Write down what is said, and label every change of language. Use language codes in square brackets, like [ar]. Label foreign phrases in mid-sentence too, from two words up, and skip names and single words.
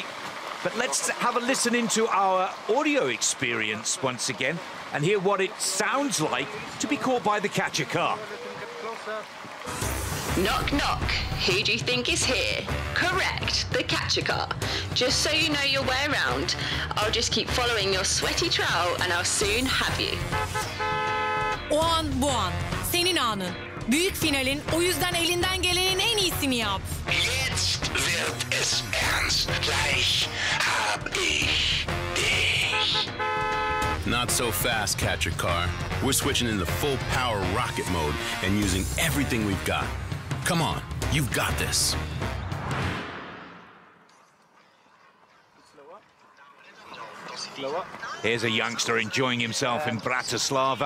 [en] But let's have a listen into our audio experience once again and hear what it sounds like to be caught by the catcher car. Knock, knock. Who do you think is here? Correct, the catcher car. Just so you know your way around, I'll just keep following your sweaty trail and I'll soon have you. [tr] O an bu an. Senin anın. Büyük finalin, o yüzden elinden gelenin en iyisini yap. [de] Jetzt wird es ernst. Gleich hab ich dich. [en] Not so fast, catcher car. We're switching into full power rocket mode and using everything we've got. Come on, you've got this. Here's a youngster enjoying himself in Bratislava.